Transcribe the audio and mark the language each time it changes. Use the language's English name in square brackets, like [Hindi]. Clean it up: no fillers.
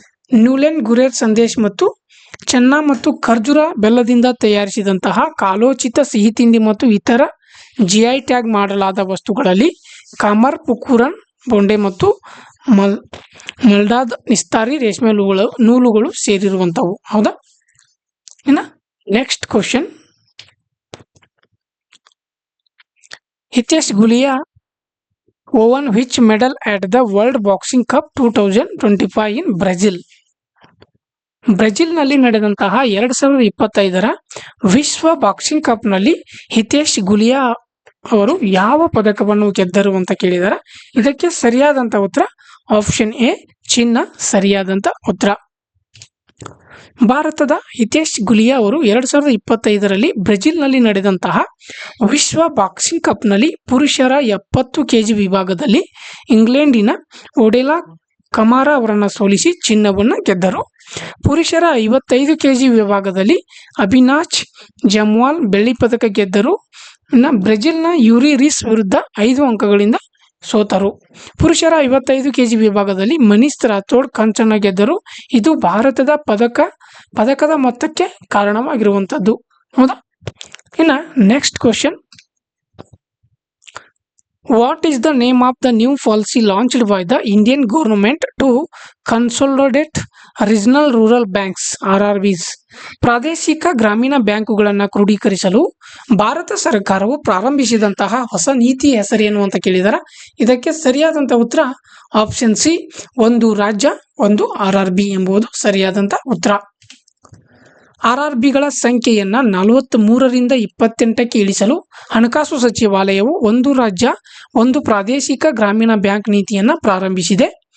[Kannada] ನ್ಯೂಲೆನ್ ಗುರೇರ್ ಸಂದೇಶ್ ಮತ್ತು ಚೆನ್ನ ಮತ್ತು ಖರ್ಜೂರ ಬೆಲ್ಲದಿಂದ ತಯಾರಿಸಿದಂತಹ ಕಾಲೋಚಿತ ಸಿಹಿ ತಿಂಡಿ ಮತ್ತು ಇತರ GI ಟ್ಯಾಗ್ ಮಾಡಲಾದ ವಸ್ತುಗಳಲ್ಲಿ ಕಾಮರ್ ಪುಕೂರನ್ ಬೊಂಡೆ ಮತ್ತು ಮಲ್ಡಾದ್ ನಿಸ್ತಾರಿ ರೇಷ್ಮೆ ನೂಲುಗಳು ಸೇರಿರುವಂಥವು. ಹೌದಾ? ಇನ್ನು next question, [English] Hitesh Gulia won which medal at the World Boxing Cup 2025 in Brazil? [Kannada] ಬ್ರೆಜಿಲ್ನಲ್ಲಿ ನಡೆದಂತಹ 2025ರ ವಿಶ್ವ ಬಾಕ್ಸಿಂಗ್ ಕಪ್ನಲ್ಲಿ ಹಿತೇಶ್ ಗುಲಿಯಾ ಅವರು ಯಾವ ಪದಕವನ್ನು ಗೆದ್ದರು ಅಂತ ಕೇಳಿದ್ದಾರೆ. ಇದಕ್ಕೆ ಸರಿಯಾದಂಥ ಉತ್ತರ ಆಪ್ಷನ್ ಎ, ಚಿನ್ನ ಸರಿಯಾದಂಥ ಉತ್ತರ. ಭಾರತದ ಹಿತೇಶ್ ಗುಲಿಯಾ ಅವರು 2025ರಲ್ಲಿ ಬ್ರೆಜಿಲ್ನಲ್ಲಿ ನಡೆದಂತಹ ವಿಶ್ವ ಬಾಕ್ಸಿಂಗ್ ಕಪ್ನಲ್ಲಿ ಪುರುಷರ 70 kg ವಿಭಾಗದಲ್ಲಿ ಇಂಗ್ಲೆಂಡಿನ ಒಡೆಲಾ ಕಮಾರಾ ಅವರನ್ನು ಸೋಲಿಸಿ ಚಿನ್ನವನ್ನು ಗೆದ್ದರು. ಪುರುಷರ 55 kg ವಿಭಾಗದಲ್ಲಿ ಅಭಿನಾಚ್ ಜಮ್ವಾಲ್ ಬೆಳ್ಳಿ ಪದಕ ಗೆದ್ದರು. ಬ್ರೆಜಿಲ್ನ ಯೂರಿ ರಿಸ್ ವಿರುದ್ಧ 5 ಅಂಕಗಳಿಂದ ಸೋತರು. ಪುರುಷರ 55 kg ವಿಭಾಗದಲ್ಲಿ ಮನೀಶ್ ರಾಥೋಡ್ ಕಂಚನ್ನು ಗೆದ್ದರು. ಇದು ಭಾರತದ ಪದಕದ ಮೊತ್ತಕ್ಕೆ ಕಾರಣವಾಗಿರುವಂಥದ್ದು. ಹೌದಾ? ಇನ್ನು next question, [English] What is the name of the new policy launched by the Indian government to consolidate regional rural banks RRBs? [Kannada] ಪ್ರಾದೇಶಿಕ ಗ್ರಾಮೀಣ ಬ್ಯಾಂಕುಗಳನ್ನು ಕ್ರೋಢೀಕರಿಸಲು ಭಾರತ ಸರ್ಕಾರವು ಪ್ರಾರಂಭಿಸಿದಂತಹ ಹೊಸ ನೀತಿ ಹೆಸರೇನು ಅಂತ ಕೇಳಿದಾರ. ಇದಕ್ಕೆ ಸರಿಯಾದಂಥ ಉತ್ತರ ಆಪ್ಷನ್ ಸಿ, ಒಂದು ರಾಜ್ಯ ಒಂದು RRB ಎಂಬುದು ಸರಿಯಾದಂಥ ಉತ್ತರ. RRBಗಳ ಸಂಖ್ಯೆಯನ್ನು 43ರಿಂದ 28ಕ್ಕೆ ಇಳಿಸಲು ಹಣಕಾಸು ಸಚಿವಾಲಯವು ಒಂದು ರಾಜ್ಯ ಒಂದು ಪ್ರಾದೇಶಿಕ ಗ್ರಾಮೀಣ ಬ್ಯಾಂಕ್ ನೀತಿಯನ್ನು ಪ್ರಾರಂಭಿಸಿದೆ.